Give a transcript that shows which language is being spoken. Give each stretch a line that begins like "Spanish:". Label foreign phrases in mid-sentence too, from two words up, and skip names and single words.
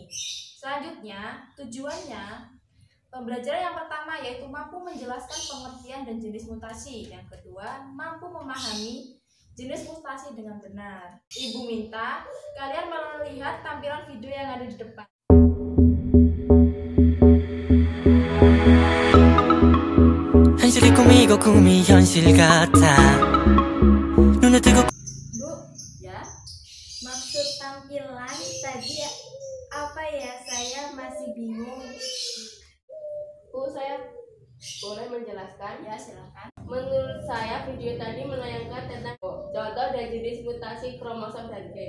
Indonesian: Selanjutnya, tujuannya pembelajaran yang pertama yaitu mampu menjelaskan pengertian dan jenis mutasi. Yang kedua, mampu memahami jenis mutasi dengan benar. Ibu minta kalian melihat tampilan video yang ada di depan.
Korean: 현실이 꿈이고 꿈이 현실 같아 눈에 뜨고.
Indonesian: Bu, Ya, maksud tampilan tadi apa ya? Saya masih bingung. Bu, saya boleh menjelaskan? ya silakan. Menurut saya video tadi menayangkan tentang contoh dan jenis mutasi kromosom dan gen.